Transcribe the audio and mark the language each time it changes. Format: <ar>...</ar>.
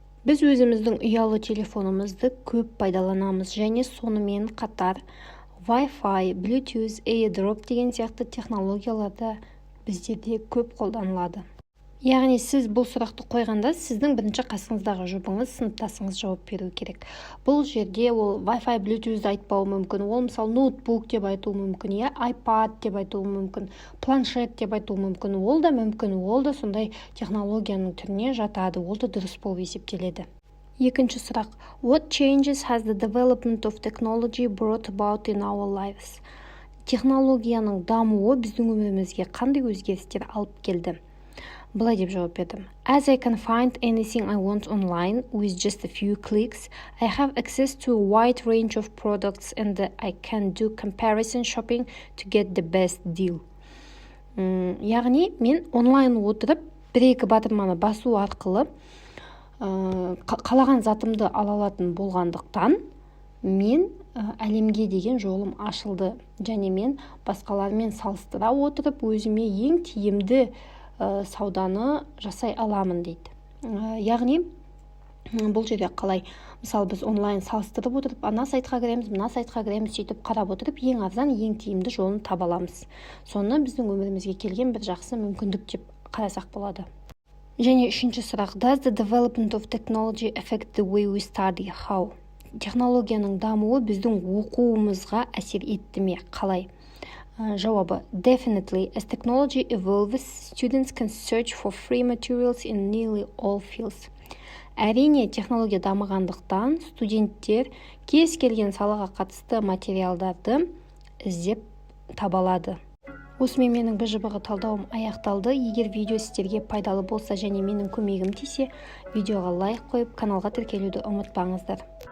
<kk>Біз өзіміздің ұялы телефонымызды көп пайдаланамыз, және сонымен қатар Wi-Fi, Bluetooth, AirDrop деген сияқты технологияларда біздерде көп қолданылады. Яғни сіз бұл сұрақты қойғанда, сіздің бірінші қасыңыздағы жұбыңыз, сыныптасыңыз жауап беру керек. Бұл жерде ол Wi-Fi, Bluetooth айтпауы мүмкін, ол мысалы ноутбук деп айтуы мүмкін, я iPad деп айтуы мүмкін, планшет деп айтуы мүмкін, ол да мүмкін, ол да сондай технологияның түріне жатады, ол да дұрыс болып есептеледі. Екінші сұрақ:</kk> <en>What changes has the development of technology brought about in our lives?</en> <kk>Технологияның дамуы біздің өмірімізге қандай өзгерістер алып келді? Былай деп жауап бердім:</kk> <en>As I can find anything I want online with just a few clicks, I have access to a wide range of products and I can do comparison shopping to get the best deal.</en> <kk>Яғни мен онлайн отырып, 1-2 батырманы басу арқылы қалаған затымды ала алатын болғандықтан, мен әлемге деген жолым ашылды, және мен басқалармен салыстыра отырып, өзіме ең тиімді сауданы жасай аламын дейді. Яғни бұл жерде қалай? Мысалы біз онлайн салыстырып отырып, ана сайтқа кіреміз, мына сайтқа кіреміз, сөйтіп қарап отырып, ең арзан, ең тиімді жолын таба аламыз. Соны біздің өмірімізге келген бір жақсы мүмкіндік деп қарасақ болады. Және үшінші сұрақ:</kk> <en>Does the development of technology affect the way we study? How?</en> <kk>Технологияның дамуы біздің оқуымызға әсер етті ме? Қалай? Жауабы:</kk> <en>Definitely, as technology evolves, students can search for free materials in nearly all fields.</en> <kk>Әрине, технология дамығандықтан студенттер кез келген салаға қатысты материалдарды іздеп таба алады. Осымен менің БЖБ-ға талдауым аяқталды. Егер видео сіздерге пайдалы болса және менің көмегім тисе, видеоға лайк қойып, каналға тіркелуді ұмытпаңыздар.</kk>